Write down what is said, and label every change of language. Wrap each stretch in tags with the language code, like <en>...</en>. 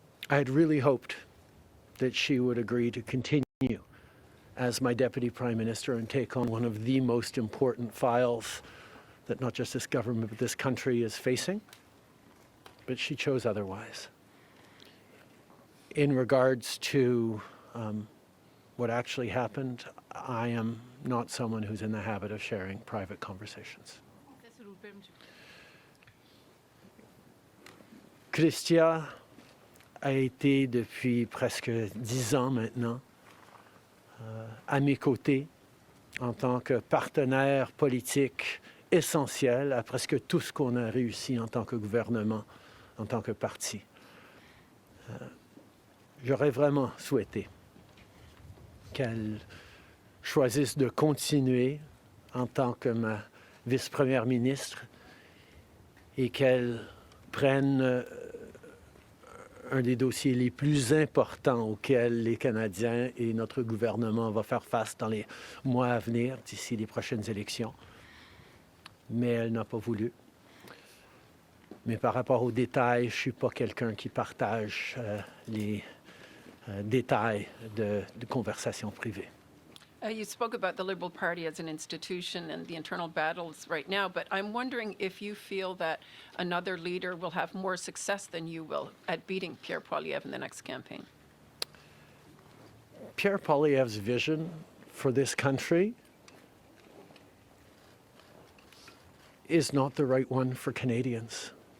<en>I had really hoped that she would agree to continue as my Deputy Prime Minister and take on one of the most important files that not just this government but this country is facing, but she chose otherwise. In regards to what actually happened, I am not someone who's in the habit of sharing private conversations.</en> <fr>Chrystia a été depuis presque 10 ans maintenant à mes côtés en tant que partenaire politique essentiel à presque tout ce qu'on a réussi en tant que gouvernement, en tant que parti. J'aurais vraiment souhaité qu'elle choisisse de continuer en tant que ma vice-première ministre et qu'elle prenne un des dossiers les plus importants auxquels les Canadiens et notre gouvernement vont faire face dans les mois à venir, d'ici les prochaines élections. Mais elle n'a pas voulu. Mais par rapport aux détails, je ne suis pas quelqu'un qui partage les détails de conversations privées.</fr> <en>You spoke about the Liberal Party as an institution and the internal battles right now, but I'm wondering if you feel that another leader will have more success than you will at beating Pierre Poilievre in the next campaign. Pierre Poilievre's vision for this country is not the right one for Canadians.</en>